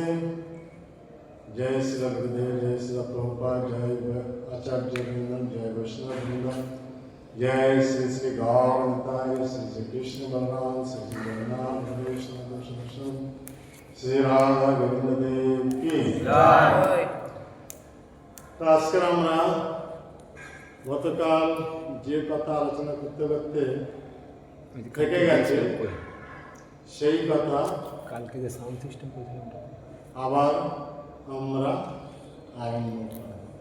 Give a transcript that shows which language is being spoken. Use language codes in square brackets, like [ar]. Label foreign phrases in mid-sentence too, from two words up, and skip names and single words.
[hi] जय श्री गुरुदेव जय श्री प्रभुपाद जय आचार्य वृंदम जय वैष्णव वृंदम जय श्री श्री गौरताय श्री श्री कृष्ण बलराम श्री श्री जगन्नाथ वैष्णव श्री राधा गोविंद देव की जय। [bn] তো আজকে আমরা গতকাল যে কথা আলোচনা করতে করতে থেকে গেছে সেই কথা কালকে যে [en] sound system [bn] করেছিলাম আবার আমরা আরম্ভ করব।